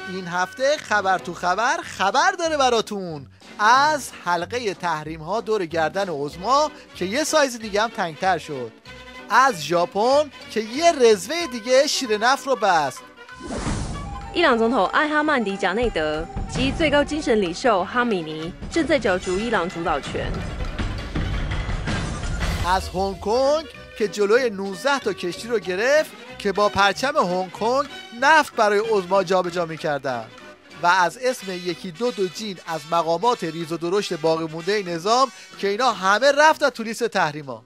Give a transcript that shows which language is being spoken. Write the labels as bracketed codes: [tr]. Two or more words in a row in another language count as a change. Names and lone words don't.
[fa] هفته خبر تو خبر داره براتون از حلقه تحریم ها دور گردن عظما که یه سایز دیگه هم تنگتر شد، از ژاپن که یه رزوه دیگه شیر نفت رو بست. [zh] 伊朗总统艾哈曼迪贾内德及最高精神领袖哈米尼正在角逐伊朗主导权。 [fa] از هنگ کنگ که جلوی 19 تا کشتی رو گرفت که با پرچم هنگ کنگ نفت برای عظما جابجا می‌کردن. و از اسم یکی دو جین از مقامات ریز و درشت باقی مونده نظام که اینا همه رفتن تو لیست تحریما.